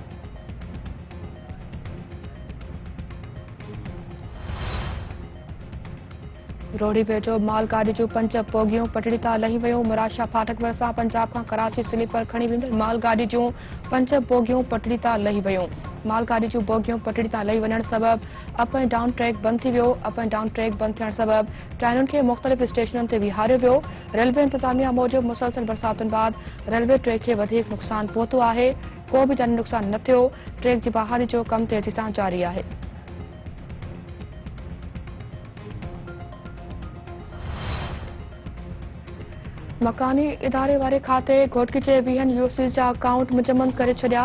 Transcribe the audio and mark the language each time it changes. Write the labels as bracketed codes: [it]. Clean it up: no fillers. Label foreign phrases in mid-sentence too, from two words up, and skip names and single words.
[sd] रोहड़ी वेझो मालगाड़ी जूं 5 बोगियूं पटड़ी तां लही वयूं। मुराशा फाटक भरिसां पंजाब खां कराची स्लीपर खणी वेंदड़ मालगाड़ी जूं 5 बोगियूं पटड़ी तां लही वयूं। मालगाड़ी जूं बोगियूं पटड़ी तां लही वञण सबबि [en] up and down track [sd] बंदि थी वियो। [en] up and down track [sd] बंदि थियण सबबि ट्रेनुनि खे मुख़्तलिफ़ स्टेशननि ते बीहारियो वियो। रेलवे इंतज़ामिया मूजिबि मुसलसल बरसातुनि बाद रेलवे ट्रैक खे वधीक नुक़सान पहुतो आहे। को बि जानी नुक़सान न थियो। ट्रैक जी बहाली जो कम तेज़ी सां जारी आहे। मकानी इदारे वारे खाते घोटकी जे 20 यूसी जा अकाउंट मुजम्मद करे छॾिया।